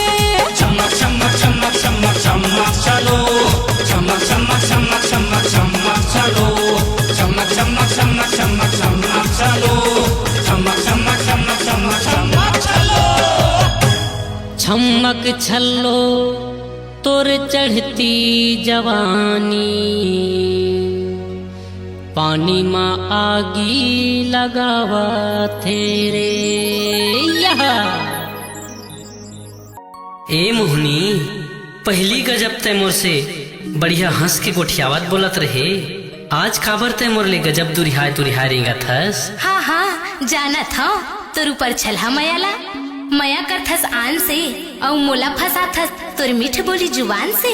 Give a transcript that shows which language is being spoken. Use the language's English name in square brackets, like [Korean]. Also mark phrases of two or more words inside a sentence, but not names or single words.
[Chhattisgarhi] चमक चमक चमक चमक चमक चलो, चमक चमक चमक चमक चमक चलो, चमक चमक चमक चमक चमक चलो, चमक चमक चमक चमक चमक चलो। चमक छल्लो तोर चढ़ती जवानी, पानी में आगी लगावा तेरे। ए मोहनी, पहली गजब तय मोर से बढ़िया हंस के गोठियावत बोलत रहे, आज काबर तय मोर ले गजब दुरिहाय रेंगत हस। हाँ हाँ जानत हूँ, तोर ऊपर छलहा मयाला, मया करथस आन से, औ मोला फसाथस तोर मीठ बोली जुबान से।